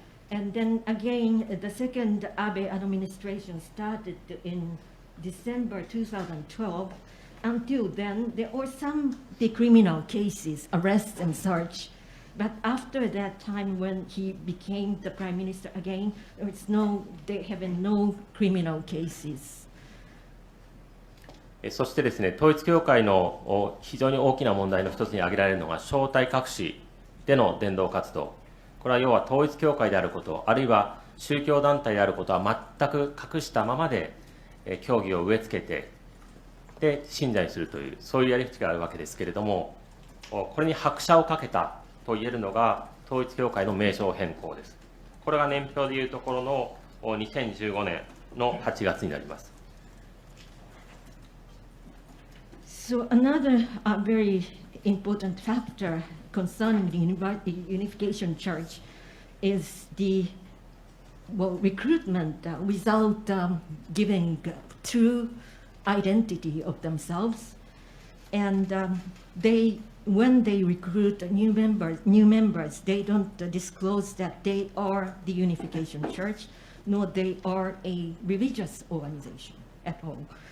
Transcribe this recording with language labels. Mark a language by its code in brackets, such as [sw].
[en] And then again, the second Abe administration started in December 2012. Until then, there were some criminal cases, arrests and search. But after that time, when he became the prime minister again, there have been no criminal cases. [ja] そしてですね、統一教会の非常に大きな問題の一つに挙げられるのが、正体隠しでの伝道活動。これは要は統一教会であること、あるいは宗教団体であることは全く隠したままで、教義を植え付けて、で、信者にするという、そういうやり口があるわけですけれども、これに拍車をかけたと言えるのが、統一教会の名称変更です。これが年表でいうところの2015年の8月になります。 [en] So another very important factor concerning the Unification Church is the recruitment without giving true identity of themselves, and when they recruit new members, they don't disclose that they are the Unification Church, nor they are a religious organization at all.